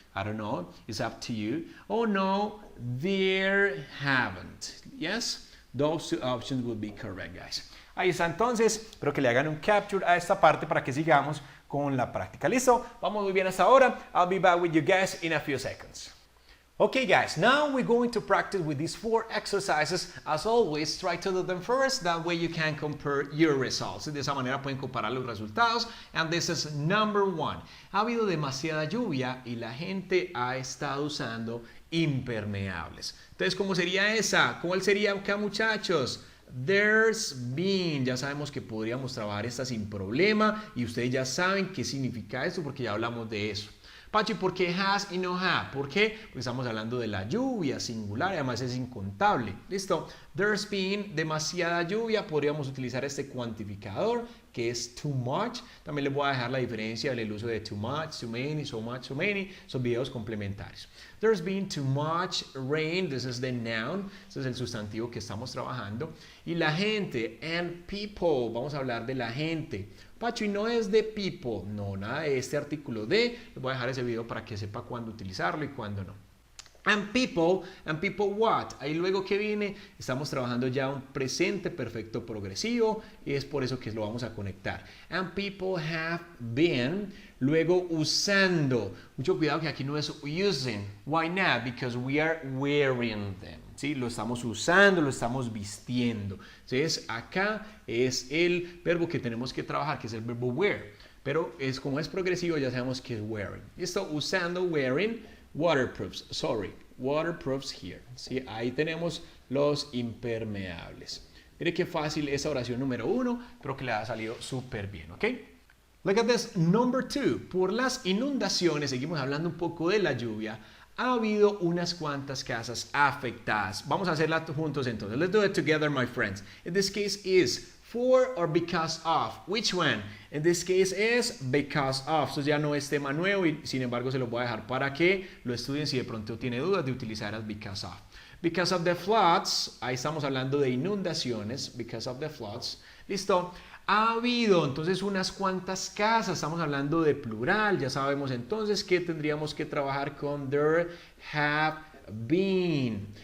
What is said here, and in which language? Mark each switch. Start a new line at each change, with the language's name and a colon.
English: I don't know, it's up to you. Oh no, there haven't. Yes, those two options would be correct, guys.
Spanish: Ahí está entonces, espero que le hagan un capture a esta parte para que sigamos con la práctica. ¿Listo? Vamos muy bien hasta ahora.
English: I'll be back with you guys in a few seconds. Okay guys, now we're going to practice with these 4 exercises. As always, try to do them first, that way you can compare your results.
Spanish: De esa manera pueden comparar los resultados.
English: And this is number 1.
Spanish: Ha habido demasiada lluvia y la gente ha estado usando impermeables. Entonces, ¿cómo sería esa? ¿Cuál sería acá, muchachos?
English: There's been,
Spanish: ya sabemos que podríamos trabajar esta sin problema y ustedes ya saben qué significa esto porque ya hablamos de eso. Pachi, ¿por qué has y no have? ¿Por qué? Porque estamos hablando de la lluvia singular y además es incontable. ¿Listo?
English: There's been
Spanish: demasiada lluvia. Podríamos utilizar este cuantificador que es too much. También les voy a dejar la diferencia del uso de too much, too many, so much, so many. Son videos complementarios.
English: There's been too much rain. This is the noun.
Spanish: Este es el sustantivo que estamos trabajando. Y la gente, and people. Vamos a hablar de la gente. Pacho, y no es de people, no, nada de este artículo de, les voy a dejar ese video para que sepa cuándo utilizarlo y cuándo no.
English: And people what?
Spanish: Ahí luego que viene, estamos trabajando ya un presente perfecto progresivo y es por eso que lo vamos a conectar.
English: And people have been, luego usando.
Spanish: Mucho cuidado que aquí no es using.
English: Why not? Because we are wearing them.
Spanish: ¿Sí? Lo estamos usando, lo estamos vistiendo. Entonces acá es el verbo que tenemos que trabajar, que es el verbo wear. Pero como es progresivo ya sabemos que es wearing. Listo, usando, wearing, waterproofs. Waterproofs here. ¿Sí? Ahí tenemos los impermeables. Mire qué fácil esa oración número 1. Espero que le haya salido súper bien, ¿ok?
English: Look at this, number 2.
Spanish: Por las inundaciones, seguimos hablando un poco de la lluvia. Ha habido unas cuantas casas afectadas. Vamos a hacerla juntos entonces.
English: Let's do it together, my friends. In this case is for or because of. Which one? In this case is because of.
Spanish: Esto ya no es tema nuevo y sin embargo se lo voy a dejar para que lo estudien si de pronto tiene dudas de utilizar as because of.
English: Because of the floods.
Spanish: Ahí estamos hablando de inundaciones.
English: Because of the floods.
Spanish: Listo. Ha habido entonces unas cuantas casas, estamos hablando de plural, ya sabemos entonces que tendríamos que trabajar con there have been.